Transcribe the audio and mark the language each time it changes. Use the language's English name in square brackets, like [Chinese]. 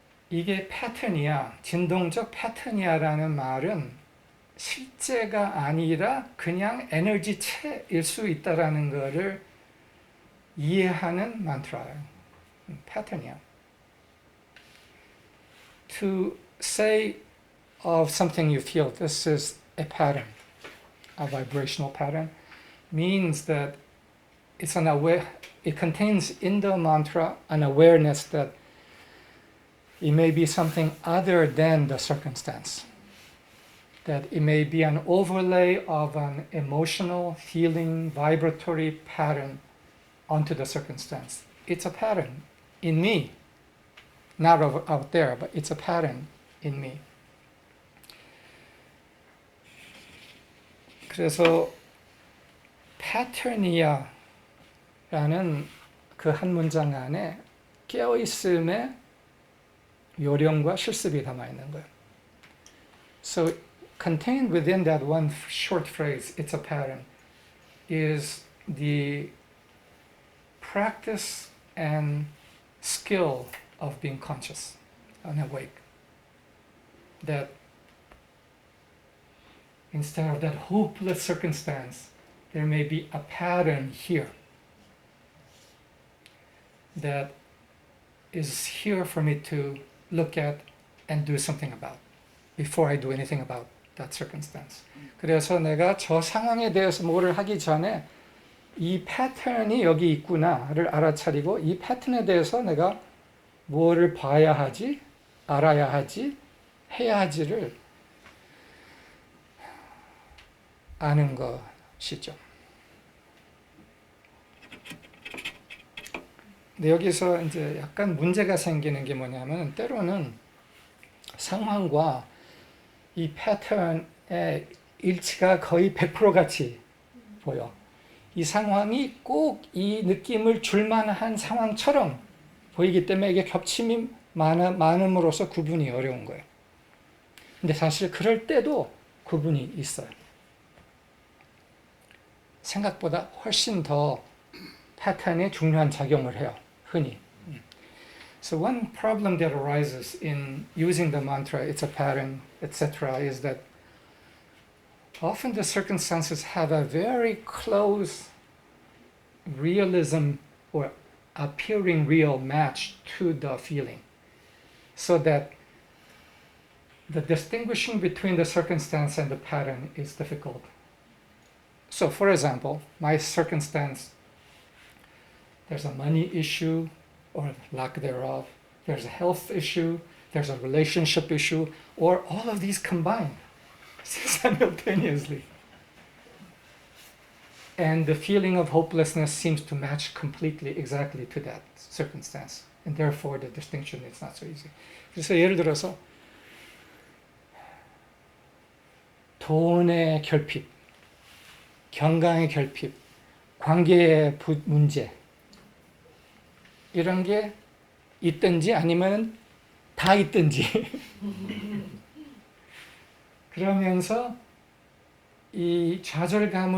[Korean] 이게 패턴이야, 진동적 패턴이야라는 말은 실제가 아니라 그냥 에너지체일 수 있다라는 것을 이해하는 만트라예요. 패턴이야. [English] To say of something you feel, this is a pattern, a vibrational pattern, means that it's an it contains in the mantra an awareness that it may be something other than the circumstance. That it may be an overlay of an emotional, feeling, vibratory pattern onto the circumstance. It's a pattern in me, not out there, but it's a pattern in me. [Korean] 그래서 패턴이야라는 그 한 문장 안에 깨어있음의 요령과 실습이 담아 있는 거예요. [English] So contained within that one short phrase, it's a pattern, is the practice and skill of being conscious and awake. That instead of that hopeless circumstance, there may be a pattern here that is here for me to look at and do something about before I do anything about that circumstance. [Korean] 그래서 내가 저 상황에 대해서 뭐를 하기 전에 이 패턴이 여기 있구나를 알아차리고 이 패턴에 대해서 내가 뭐를 봐야 하지, 알아야 하지, 해야 하지를 아는 것이죠. 근데 여기서 이제 약간 문제가 생기는 게 뭐냐면 때로는 상황과 이 패턴의 일치가 거의 100% 같이 보여. 이 상황이 꼭 이 느낌을 줄 만한 상황처럼 보이기 때문에 이게 겹침이 많음으로써 구분이 어려운 거예요. 근데 사실 그럴 때도 구분이 있어요. 생각보다 훨씬 더 패턴에 중요한 작용을 해요. 흔히. [English] So one problem that arises in using the mantra, it's a pattern, etc., is that often the circumstances have a very close realism or appearing real match to the feeling. So that the distinguishing between the circumstance and the pattern is difficult. So, for example, my circumstance, there's a money issue or lack thereof, there's a health issue, there's a relationship issue, or all of these combined simultaneously. And the feeling of hopelessness seems to match completely, exactly to that circumstance. And therefore the distinction is not so easy. [Korean] 그래서 예를 들어서 돈의 결핍, 건강의 결핍, 관계의 문제 이런 게 있든지 아니면 다 있든지 그러면서 이 좌절감과